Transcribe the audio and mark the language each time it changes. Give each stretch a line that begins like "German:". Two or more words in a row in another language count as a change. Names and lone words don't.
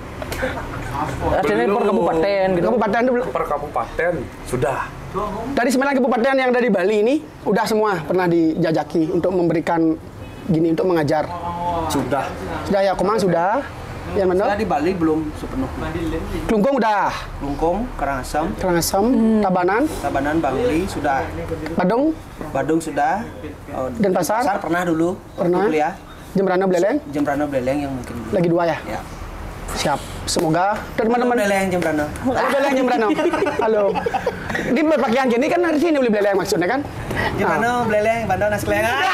Indonesian: Artinya per kabupaten gitu. Kabupaten itu belum. Per kabupaten sudah. Dari 9 kabupaten yang ada di Bali ini udah semua pernah dijajaki untuk memberikan gini untuk mengajar. Sudah. Sudah ya, Komang sudah. Yang mana? Saya di Bali belum sepenuh. Klungkung udah. Lungkung, Karangasem, Karangasem, Tabanan, Tabanan, Bangli sudah. Badung, Badung sudah. Denpasar? Pasar pernah dulu. Pernah. Waktu kuliah. Jembrana, Beleleng. Jembrana Beleng yang mungkin belum. Lagi 2 ya? Ya. Siap. Semoga teman-teman Beleng Jembrana. Halo Beleleng Jembrana. Halo. Di berpakaian gini kan dari sini beli Beleleng maksudnya kan? Jembrana Beleng, Bandung Nasi Keleng.